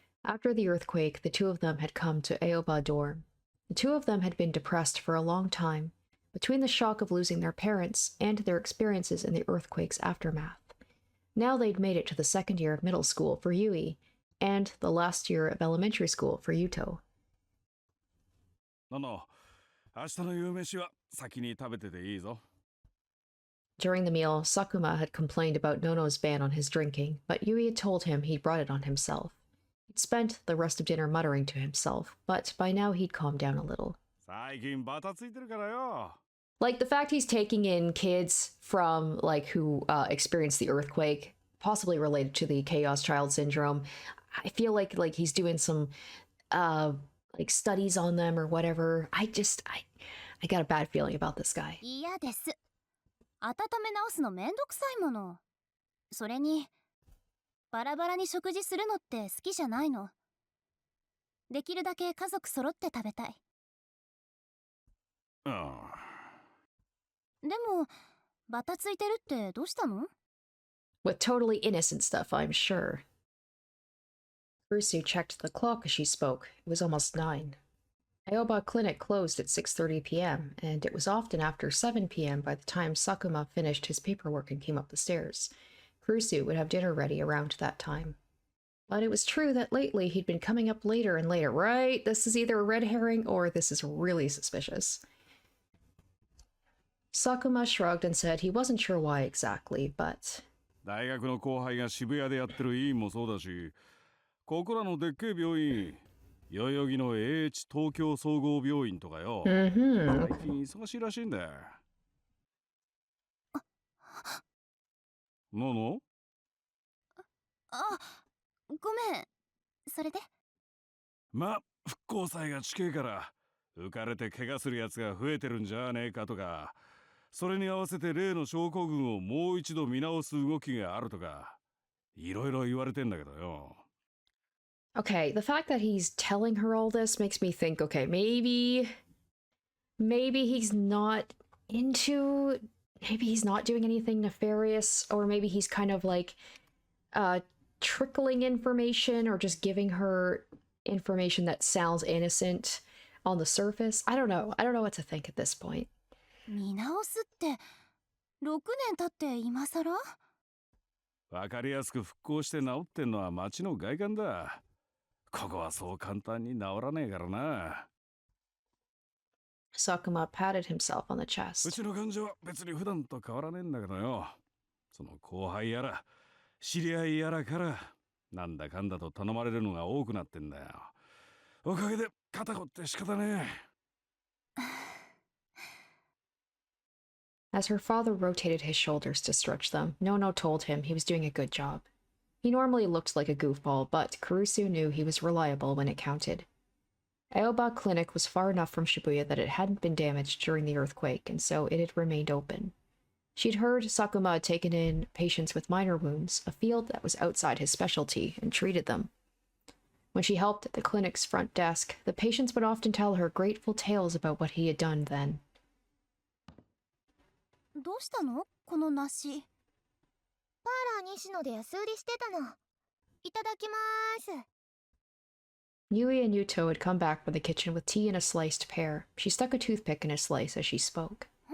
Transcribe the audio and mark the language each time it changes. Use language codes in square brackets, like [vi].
[en] After the earthquake, the two of them had come to Aoba dorm. The two of them had been depressed for a long time, between the shock of losing their parents and their experiences in the earthquake's aftermath. Now they'd made it to the 2nd year of middle school for Yui, and the last year of elementary school for Yuto. [ja] ノノ、明日の夕飯は先に食べてていいぞ。 [en] During the meal, Sakuma had complained about Nono's ban on his drinking, but Yui had told him he'd brought it on himself. He'd spent the rest of dinner muttering to himself, but by now he'd calmed down a little. [ja] 最近バタついてるからよ。 [en] Like, the fact he's taking in kids from, like, who experienced the earthquake, possibly related to the Chaos Child Syndrome, I feel like he's doing some like studies on them or whatever. I got a bad feeling about this guy. [ja] 嫌です。温め直すのめんどくさいもの。それにバラバラに食事するのって好きじゃないの。できるだけ家族揃って食べたい。でもバタついてるってどうしたの？ [en] With totally innocent stuff, I'm sure. Kurusu checked the clock as she spoke. It was almost 9. Aoba Clinic closed at 6:30 p.m., and it was often after 7 p.m. by the time Sakuma finished his paperwork and came up the stairs. Kurusu would have dinner ready around that time. But it was true that lately he'd been coming up later and later, right? This is either a red herring or this is really suspicious. Sakuma shrugged and said he wasn't sure why exactly, but... [ja] 大学の後輩が渋谷でやってる医院もそうだし、ここらのでっけえ病院、代々木の AH 東京総合病院とかよ。最近忙しいらしいんだよ。のあ、ごめん。それで？ま、復興祭が近いから浮かれて怪我するやつが増えてるんじゃねえかとか、それに合わせて例の症候群をもう一度見直す動きがあるとか、いろいろ言われてんだけどよ。 [en] Okay, the fact that he's telling her all this makes me think, okay, maybe he's not maybe he's not doing anything nefarious, or maybe he's kind of like trickling information or just giving her information that sounds innocent on the surface. I don't know what to think at this point. [ja] 見直すって6年経って今さら？わかりやすく復興して治ってんのは町の外観だ。ここはそう簡単に治らねえからな。 [en] Sakuma patted himself on the chest. [ja] うちの患者は別に普段と変わらねえんだけどよ。その後輩やら知り合いやらからなんだかんだと頼まれるのが多くなってんだよ。おかげで肩こって仕方ねえ。 [en] As her father rotated his shoulders to stretch them, Nono told him he was doing a good job. He normally looked like a goofball, but Kurusu knew he was reliable when it counted. Aoba Clinic was far enough from Shibuya that it hadn't been damaged during the earthquake, and so it had remained open. She'd heard Sakuma had taken in patients with minor wounds, a field that was outside his specialty, and treated them. When she helped at the clinic's front desk, the patients would often tell her grateful tales about what he had done then. [ja] どうしたの？この梨。パーラー西野で安売りしてたの。いただきまーす。 [en] Yui and Yuto had come back from the kitchen with tea and a sliced pear. She stuck a toothpick in a slice as she spoke.